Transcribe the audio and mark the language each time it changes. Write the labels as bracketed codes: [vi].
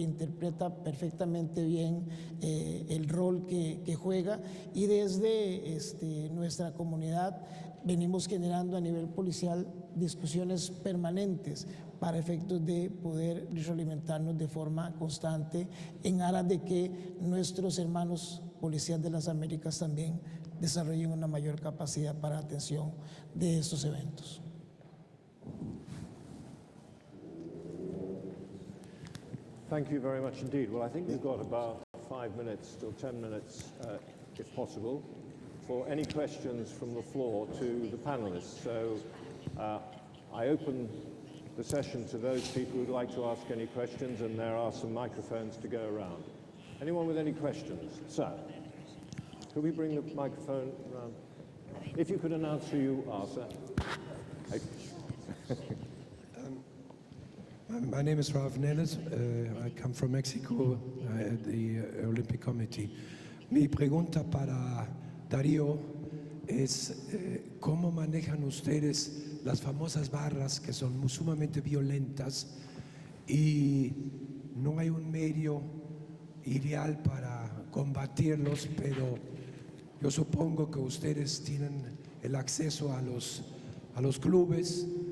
[es] interpreta perfectamente bien el rol que juega, y desde nuestra comunidad venimos generando a nivel policial discusiones permanentes para efectos de poder retroalimentarnos de forma constante en aras de que nuestros hermanos policías de las Américas también desarrollen una mayor capacidad para atención de estos eventos. [en] Thank you very much indeed. Well, I think we've got about 5 minutes till 10 minutes, if possible, for any questions from the floor to the panelists. So I open the session to those people who'd like to ask any questions, and there are some microphones to go around. Anyone with any questions? Sir, could we bring the microphone around? If you could announce who you are, sir. My name is Ralph Nenes. I come from Mexico at the Olympic Committee. [es] Mi pregunta para Darío es cómo manejan ustedes las famosas barras que son sumamente violentas y no hay un medio ideal para combatirlos, pero yo supongo que ustedes tienen el acceso a los clubes,